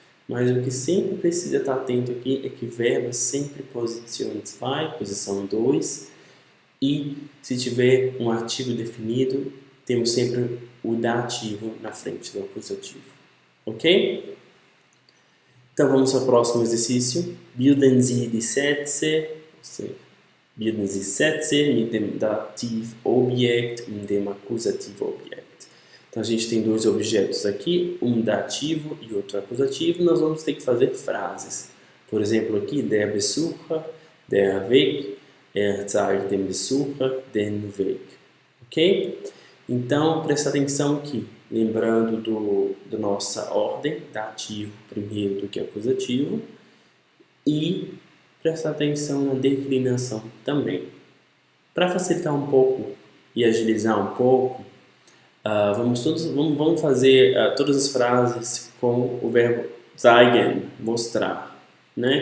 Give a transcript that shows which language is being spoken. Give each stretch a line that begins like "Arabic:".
Portuguese: Mas o que sempre precisa estar atento aqui é que verbo é sempre posição 2, posição 2. E se tiver um artigo definido, temos sempre o dativo na frente do acusativo. Ok? Então vamos ao próximo exercício.
German: Bilden Sie die Sätze. Bilden Sie Sätze mit dem Dativobjekt und dem Akkusativobjekt.
Portuguese: Então a gente tem 2 objetos aqui, um dativo e outro acusativo. Nós vamos ter que fazer frases. Por exemplo, aqui,
German: der Besucher, der Weg, zeigt dem Besucher den Weg. Ok?
Portuguese: Então, presta atenção aqui. Lembrando da nossa ordem, dativo primeiro do que acusativo. E prestar atenção na declinação também. Para facilitar um pouco e agilizar um pouco, vamos fazer todas as frases com o verbo zeigen, mostrar. Né?